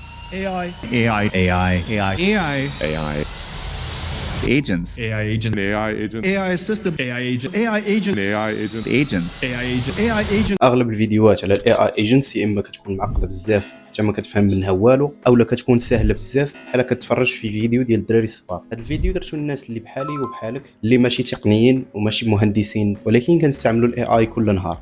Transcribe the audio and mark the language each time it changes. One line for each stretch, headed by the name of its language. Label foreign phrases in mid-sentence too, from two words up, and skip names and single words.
English: AI. AI. AI. AI. AI. AI. Agents. AI agent. AI agent. AI system. AI agent. AI agent. AI agent. Agents. AI agent. AI agent.
Arabic: اغلب الفيديوهات على
English: the AI agents
Arabic: يا اما كتكون معقده بزاف حتى ما كتفهم منها والو، اولا كتكون سهله بزاف بحال كتفرج في فيديو ديال الدراري الصغار. هذا الفيديو درتو للناس اللي بحالي وبحالك اللي ماشي تقنيين وماشي مهندسين ولكن كنستعملوا الاي اي كل نهار.